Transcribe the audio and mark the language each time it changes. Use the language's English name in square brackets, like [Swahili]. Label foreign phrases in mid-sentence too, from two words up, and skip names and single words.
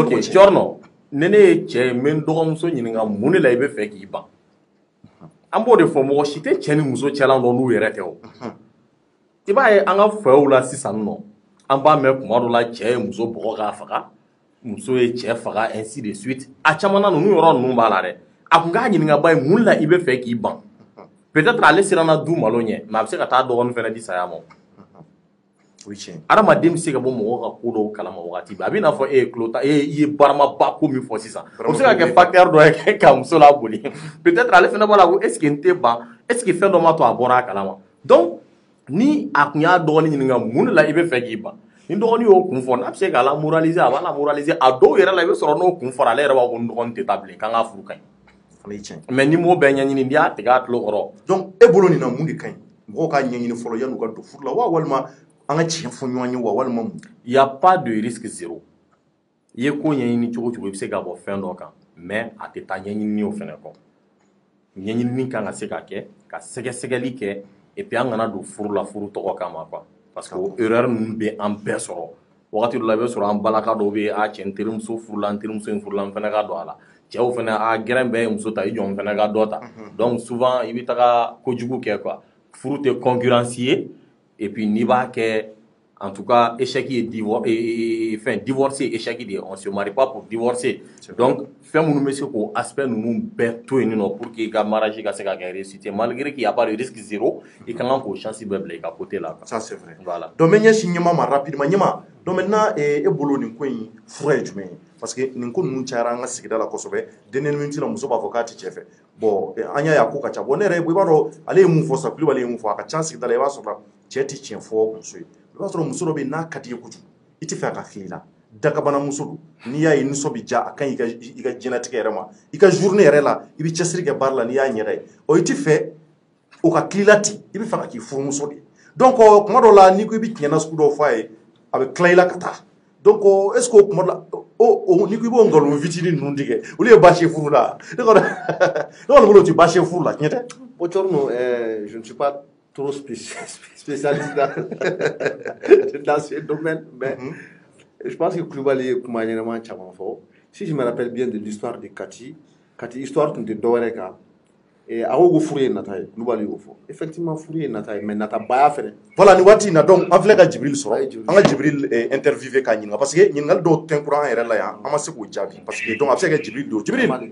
[Bambara] ok Cɔrɔnɔ ni ne ye cɛ ye n bɛ n dɔgɔmuso ɲininka mun de la i bɛ fɛ k'i ban an b'o de fɔ mɔgɔ si tɛ cɛ ni muso cɛla dɔn n'u yɛrɛ tɛ o i b'a ye an ka fɛw la sisan nɔ an b'a mɛn kuma dɔ la cɛ ye muso bɔgɔ k'a faga muso ye cɛ faga [French] ainsi de suite [Bambara] a caman na ninnu yɔrɔ ninnu b'a la dɛ a kun k'a ɲininka ba ye mun la i bɛ fɛ k'i ban peut-être ale siranna du malo ɲɛ mais a bɛ se ka taa dɔgɔnin fana di saya ma adamaden bɛ se ka bɔ mɔgɔ ka ko dɔw kalama wagati bɛɛ a bɛ n'a fɔ e ye tulo ta i ye baramaba ko min fɔ sisan o bɛ se ka kɛ facteur dɔ ye ka muso la boli peut-être ale fana b'a la ko [French] est ce que [Bambara] n tɛ ban [French] est ce que [Bambara] fɛn dɔ ma to a bɔra a kalama donc ni a kun y'a dɔgɔnin ɲininka mun de la i bɛ fɛ k'i ban ni dɔgɔnin y'o kun fɔ n'a bɛ se k'a la moraliser a b'a la moraliser a dɔw yɛrɛ la i bɛ sɔrɔ n'o kun fɔra ale yɛrɛ b'a fɔ ko n dɔgɔnin tɛ taa bilen k'an ka furu ka ɲi mais ni m'o bɛɛ ɲɛɲini n'i y'a tigɛ a tulo kɔrɔ donc e bolo nin na mun de ka ɲi mɔgɔw k'a ɲɛɲini fɔlɔ yan'u ka don furu la wa walima an ka tiɲɛ fɔ ɲɔgɔn ye wa walima mun [French] y a pas de risque zéro [Bambara] i ye ko ɲɛɲini cogo cogo i bɛ se ka bɔ fɛn dɔ kan mais a tɛ taa ɲɛɲini o fɛnɛ kɔ ɲɛɲini kan ka se ka kɛ ka sɛgɛsɛgɛli kɛ [French] et puis [Bambara] an kana don furu la furu tɔgɔ kama quoi [French] parce que erreur [Bambara] ninnu bɛ an bɛɛ sɔrɔ wagati dɔ la i bɛ sɔrɔ an balaka dɔw bɛ a cɛ n terimuso furula n terimuso in furula n fɛnɛ ka don a la cɛw fɛnɛ a gɛrɛn bɛɛ ye muso ta i jɔ n fɛnɛ ka dɔ ta [French] donc souvent [Bambara] i bɛ taga kojugu kɛ quoi furu tɛ concurrence ye [French] et puis [Bambara] n'i b'a kɛ [French] en tout cas échec [Bambara] ye [French] divorce échec de on se marie pas pour divorcer [Bambara] donc fɛn minnu bɛ se k'o aspect ninnu bɛɛ to yen nɔ [French] pour que [Bambara] i ka mariage ka se ka kɛ [French] réussite malgré qu'il y a pas de risque zéro [Bambara] i ka kan k'o chance bɛɛ bila i ka côté la [French] ça c'est vrai voilà [Bambara] donc n bɛ ɲɛsin ɲɛma ma rapidement ɲɛma donc maintenant e bolo nin ko in fura ye jumɛn ye parce que nin ko ninnu cayara an ka sigida la kosɛbɛ [French] dernière minute [Bambara] la muso b'a fɔ k'a tɛ cɛ fɛ bon an y'a ye a ko ka ca bon ne yɛrɛ i b'a dɔn ale ye mun fɔ sa Kulibali ye mun fɔ a ka ca sigida la i b'a sɔrɔ cɛ tɛ tiɲɛ fɔ muso ye i b'a sɔrɔ muso dɔ bɛ yen n'a ka di ye kojugu i tɛ fɛ a ka fili i la dakabana muso don n'i y'a ye nisɔn bɛ ja a ka ɲi i ka diɲɛlatigɛ yɛrɛ ma i ka journée yɛrɛ la i bɛ cɛsiri kɛ baara la n'i y'a ɲɛda ye i tɛ fɛ o ka tila ten i bɛ fɛ ka k'i furumuso de ye donc kuma dɔw la n'i ko i bɛ tiɲɛna sugu dɔw fɔ a ye a bɛ tila i la ka taa donc est ce que o kuma la n'i ko i b'o nkalon fitinin ninnu tigɛ olu ye baasi ye furu la ne kɔni bolo o tɛ baasi ye furu la tiɲɛ tɛ. Bon, Cɔrɔnɔ, [French] je ne suis pas trop spécialiste dans ce domaine, mais je pense que Kulibali est [Bambara] kuma ɲɛnama caman fɔ. [French] Si je me rappelle bien de l'histoire de Kati histoire [Bambara] tun tɛ dɔwɛrɛ kan a ko ko furu ye nata ye Kulibali y'o fɔ effectivement furu ye nata ye mais natabaya fɛnɛ voilà nin waati in na donc an filɛ ka Jibril sɔrɔ an ka Jibril interviewé k'a ɲininka [French] parce que [Bambara] ɲininkali dɔw tɛnkura an yɛrɛ la yan an ma se k'o jaabi [French] parce que donc [Bambara] a bɛ se ka kɛ Jibril don Jibril